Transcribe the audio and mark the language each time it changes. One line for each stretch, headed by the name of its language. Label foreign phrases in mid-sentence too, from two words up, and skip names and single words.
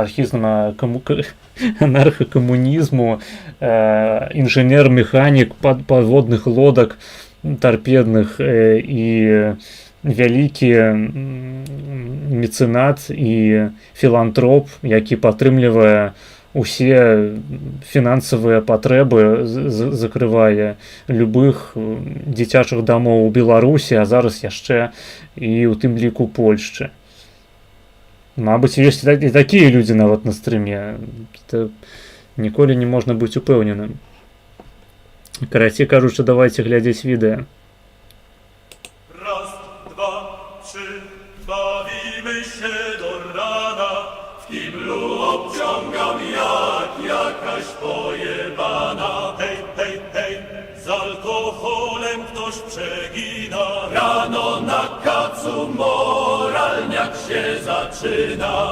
Belarusian: анархакамунізму, інжынер-механік падводных лодак тарпедных і вялікі мецэнат і філантроп, які падтрымлівае усе фінансавыя патрэбы, закрывае любых дзіцячых дамоў у Беларусі, а зараз яшчэ і ў тым ліку Польшчы. Мабыць, ёсць і такія людзі нават на стрыме. Ніколі не можна быць упэўненым. Карацей кажучы, давайце глядзець відэа.
Polish: Raz, dwa, trzy, bawimy się do rana, w kiblu obciągam jak jakaś pojebana. Hej, hej, hej, z alkoholem ktoś przegina, rano na kacu moralniak się zaczyna.